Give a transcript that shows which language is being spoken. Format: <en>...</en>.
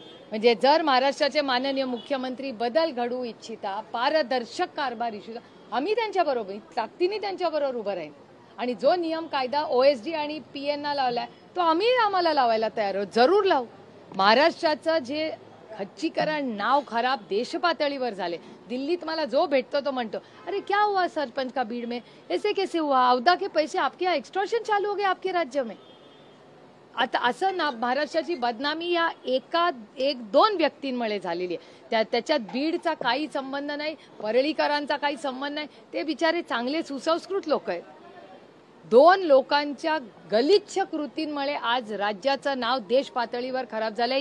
<mr>म्हणजे जर महाराष्ट्राचे माननीय मुख्यमंत्री बदल घडवू इच्छिता, पारदर्शक कारभार इच्छिता, आम्ही त्यांच्याबरोबर ताकदीने त्यांच्याबरोबर उभं राहील. आणि जो नियम कायदा OSD आणि PA ना लावलाय तो आम्हाला लावायला तयार आहोत, जरूर लावू. महाराष्ट्राचं जे खच्चीकरण नाव खराब देशपातळीवर झाले.</mr> <hi>दिल्लीत मला जो भेटतो तो म्हणतो अरे क्या हुआ सरपंच का बीड में, ऐसे कैसे हुआ, अवधा के पैसे आपके यहाँ एक्सटॉर्शन चालू हो गए आपके राज्य में.</hi> <mr>आता असं ना महाराष्ट्राची बदनामी या एक दोन व्यक्तींमुळे झालेली आहे. त्याच्यात बीडचा काही संबंध नाही, परळीकरांचा काही संबंध नाही. ते बिचारे चांगले सुसंस्कृत लोक आहेत. दोन लोकांच्या गलिच्छ कृतींमुळे आज राज्याचं नाव देश पातळीवर खराब झालंय.</mr>